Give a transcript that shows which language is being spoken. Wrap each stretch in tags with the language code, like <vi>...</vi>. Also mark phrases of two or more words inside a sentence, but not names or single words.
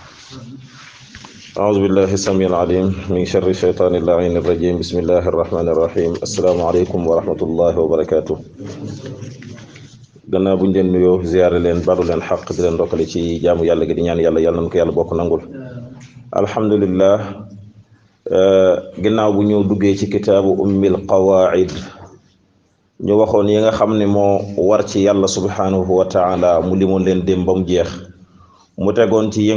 <ar>أعوذ بالله السميع العليم من شر الشيطان اللعين الرجيم بسم الله الرحمن الرحيم السلام عليكم ورحمة الله وبركاته</ar> <wo>gannaaw buñ leen nuyoo ziyaare leen balu leen xaq di leen ndokkale ci jaamu yàlla gi di ñaan yàlla yàlla nañ ko yàlla bokk nangul alhamdulillah ginnaaw bu ñu duggee ci kitaabu</wo> <ar>أم القواعد</ar> <wo>ñu waxoon yi nga xam ne moo war ci yàlla</wo> <ar>سبحانه وتعالى</ar> <wo>mu limoon leen dem ba mu jeex mu tegoon ci yi</wo>